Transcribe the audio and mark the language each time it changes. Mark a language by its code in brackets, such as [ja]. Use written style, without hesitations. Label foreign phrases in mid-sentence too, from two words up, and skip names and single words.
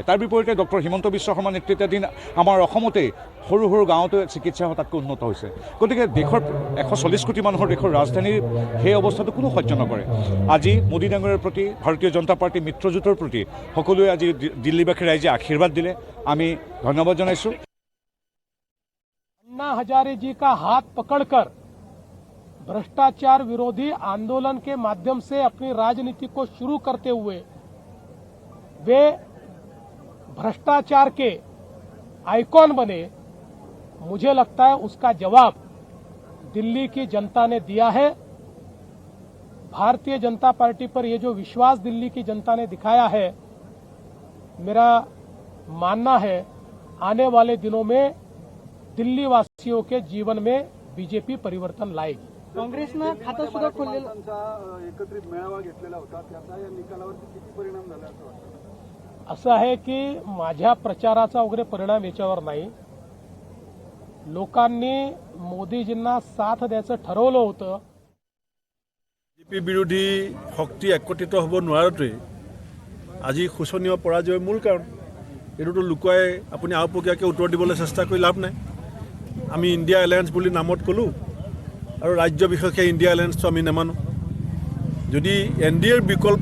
[as] তাৰ বিপৰীতে ডক্টৰ হিমন্ত বিশ্ব শৰ্মা নেতৃত্বাধীন আমাৰ অসমতেই সৰু সৰু গাঁৱতে চিকিৎসা তাতকৈ উন্নত হৈছে। গতিকে দেশৰ 140 কোটি মানুহৰ দেশৰ ৰাজধানীৰ সেই অৱস্থাটো কোনো সহ্য নকৰে। আজি মোদী ডাঙৰীয়াৰ প্ৰতি, ভাৰতীয় জনতা পাৰ্টীৰ মিত্ৰজোঁটৰ প্ৰতি সকলোৱে আজি দিল্লীবাসী ৰাইজে আশীৰ্বাদ দিলে, আমি ধন্যবাদ জনাইছোঁ। [hi] अन्ना हजारे जी का हाथ पकड़कर भ्रष्टाचार विरोधी आंदोलन के माध्यम से अपनी राजनीति को शुरू करते हुए वे भ्रष्टाचार के आइकॉन बने। मुझे लगता है उसका जवाब दिल्ली की जनता ने दिया है। भारतीय जनता पार्टी पर ये जो विश्वास दिल्ली की जनता ने दिखाया है, मेरा मानना है आने वाले दिनों में दिल्ली वासियों के जीवन में बीजेपी परिवर्तन लाएगी। [mr] काँग्रेसनं खातं सुद्धा खोललेलं, एकत्रित मेळावा घेतलेला होता, त्याचा या निकालावरती किती परिणाम झाला असं वाटतं? असं आहे की माझ्या प्रचाराचा वगैरे परिणाम याच्यावर नाही। लोकांनी मोदीजींना साथ द्यायचं ठरवलं होतं। [as] বিজেপি বিৰোধী শক্তি একত্ৰিত হ'ব নোৱাৰোঁতেই আজি শোচনীয় পৰাজয়ৰ মূল কাৰণ। এইটোতো লুকুৱাই আপুনি আওপকীয়াকৈ উত্তৰ দিবলৈ চেষ্টা কৰি লাভ নাই। আমি ইণ্ডিয়া এলায়েন্স বুলি নামত ক'লোঁ আৰু ৰাজ্য বিশেষে ইণ্ডিয়া এলায়েন্সটো আমি নামানো যদি NDAৰ বিকল্প